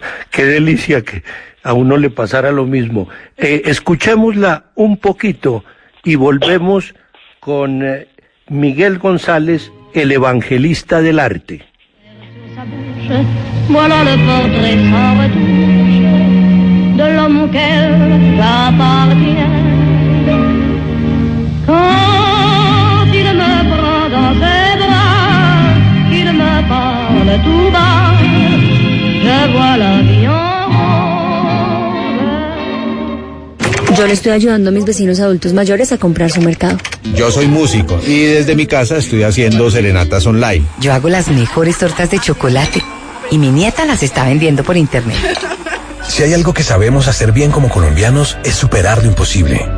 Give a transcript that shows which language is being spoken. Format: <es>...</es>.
<es>¡Qué delicia que a uno le pasara lo mismo! Escuchémosla un poquito y volvemos con Miguel González, el evangelista del arte.</es> <fr>Voilà le portrait sans retouche de l'homme auquel j'appartiens. Quand il me prend dans ses bras, qu'il me parle tout bas, je vois la vie en...</fr> <es>Yo le estoy ayudando a mis vecinos adultos mayores a comprar su mercado. Yo soy músico y desde mi casa estoy haciendo serenatas online. Yo hago las mejores tortas de chocolate y mi nieta las está vendiendo por internet. Si hay algo que sabemos hacer bien como colombianos, es superar lo imposible.</es>